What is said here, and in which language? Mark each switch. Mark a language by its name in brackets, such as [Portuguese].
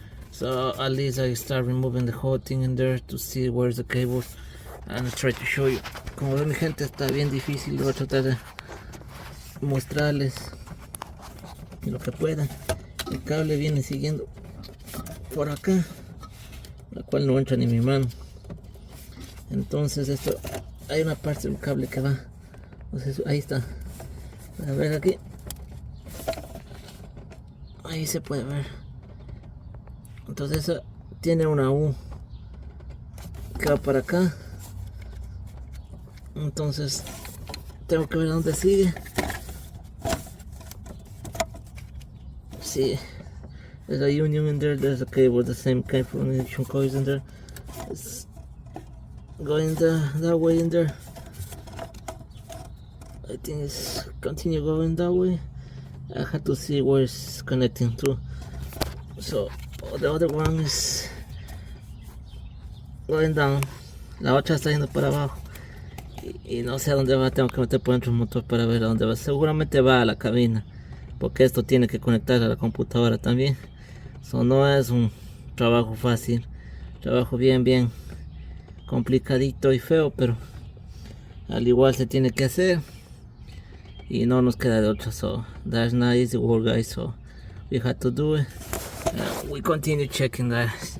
[English] So at least I start removing the whole thing in there to see where's the cables and try to show you. [Spanish] Como ven, mi gente, está bien difícil. Voy a tratar de mostrarles lo que pueda. El cable viene siguiendo por acá, la cual no entra ni mi mano. Entonces esto, hay una parte del cable que va, entonces ahí está. A ver aquí, ahí se puede ver. Entonces eso tiene una U que va para acá. Entonces tengo que ver dónde sigue. [English] Sí, there's a union in there. There's a cable, the same kind of ignition coils in there. It's going that way in there. I think it's continue going that way. I have to see where it's connecting to. So the other one is going down. [Spanish] La otra está yendo para abajo. Y no sé a dónde va. Tengo que meter por dentro el motor para ver a dónde va. Seguramente va a la cabina, porque esto tiene que conectar a la computadora también. So no es un trabajo fácil. Trabajo bien complicadito y feo, pero al igual se tiene que hacer. Y no nos queda de otra. [English] So that's not easy work, guys. So we had to do it. We continue checking that.